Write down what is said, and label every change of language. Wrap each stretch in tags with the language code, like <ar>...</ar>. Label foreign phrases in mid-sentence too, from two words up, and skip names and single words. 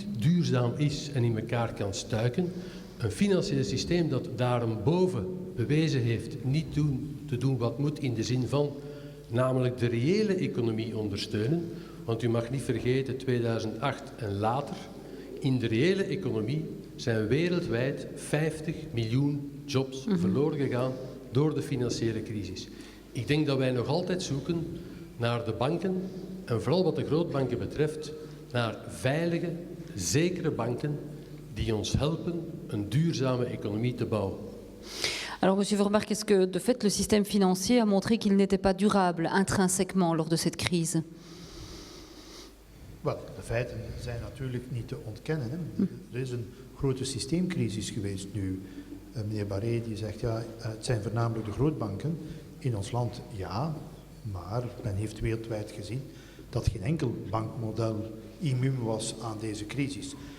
<nl>duurzaam is en in elkaar kan stuiken, een financieel systeem dat daarboven bewezen heeft niet te doen wat moet in de zin van namelijk de reële economie ondersteunen, want u mag niet vergeten 2008 en later, in de reële economie zijn wereldwijd 50 miljoen jobs verloren gegaan door de financiële crisis. Ik denk dat wij nog altijd zoeken naar de banken en vooral wat de grootbanken betreft, naar veilige, zekere banken die ons helpen een duurzame économie te bouwen.</nl> <fr>Alors, Monsieur Vermark, est-ce que de fait le système financier a montré qu'il n'était pas durable intrinsèquement lors de cette crise?</fr> <nl>Wel, de feiten zijn natuurlijk niet te ontkennen. Hè. Er is een grote systeemcrisis geweest nu. Meneer Barré die zegt, ja, het zijn voornamelijk de grootbanken. In ons land, ja, maar men heeft wereldwijd gezien dat geen enkel bankmodel immuun was aan deze crisis.</nl>